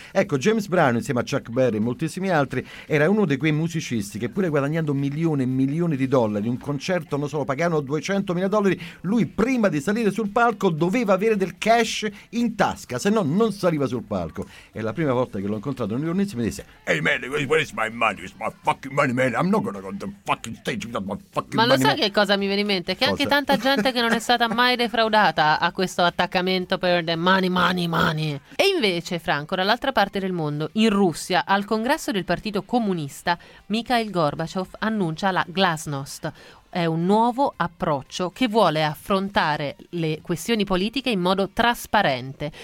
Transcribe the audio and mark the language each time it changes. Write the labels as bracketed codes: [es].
[it] Ecco, James Brown insieme a Chuck Berry e moltissimi altri era uno dei quei musicisti che, pure guadagnando milioni e milioni di dollari, un concerto, non solo, pagano $200,000, lui prima di salire sul palco doveva avere del cash in tasca, se no non saliva sul palco. E la prima volta che l'ho incontrato in riunione mi disse: [en] "Hey man, where is my money? It's my fucking money, man. I'm not gonna go on the fucking stage without my fucking money." [it] Ma lo sai che cosa mi viene in mente? Che cosa? Anche tanta gente che non è stata mai defraudata ha questo attaccamento per [en] the money, money, money. [it] E invece, Franco, dall'altra parte del mondo, in Russia, al congresso del Partito Comunista, Mikhail Gorbachev annuncia la glasnost. È un nuovo approccio che vuole affrontare le questioni politiche in modo trasparente.